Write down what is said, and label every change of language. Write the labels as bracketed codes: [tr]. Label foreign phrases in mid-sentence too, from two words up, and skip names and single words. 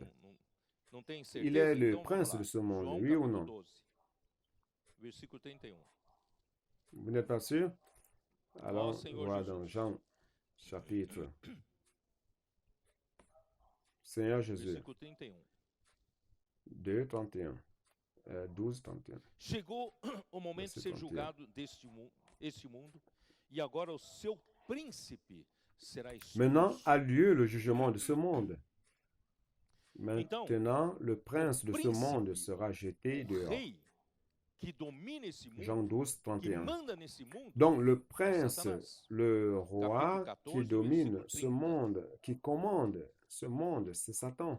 [fr] Il est le prince de ce monde, oui ou non? Vous n'êtes pas sûr? Alors, voilà dans Jean, chapitre. Seigneur Jésus. 2, 31. 12, 31. [pt] Chegou o momento de ser julgado este mundo, e agora o seu príncipe será expulso. [fr] Maintenant a lieu le jugement de ce monde. Maintenant, le prince de ce monde sera jeté dehors. Jean 12, 31. Donc le prince, le roi qui domine ce monde, qui commande ce monde, c'est Satan.